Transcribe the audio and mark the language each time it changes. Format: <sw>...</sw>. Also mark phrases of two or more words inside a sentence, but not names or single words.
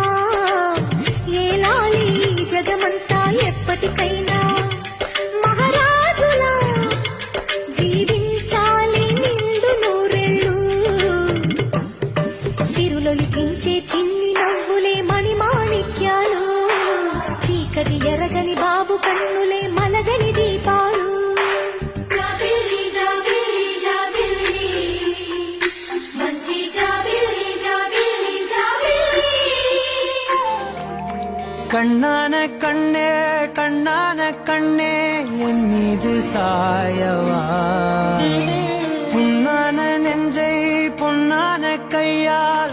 <te>ఏలాలి జగమంతా ఎప్పటికైనా మహారాజులా జీవించాలి నిండు నూరెళ్ళు సిరులొలికించే చిన్ని నవ్వులే మణి మాణిక్యాలు చీకటి ఎరగని బాబు కన్నులే మలగని దీపాలు</te> <ta>கண்ணான கண்ணே கண்ணான கண்ணே என் மீது சாயவா புண்ணான நெஞ்சை பொன்னான கையால்</ta>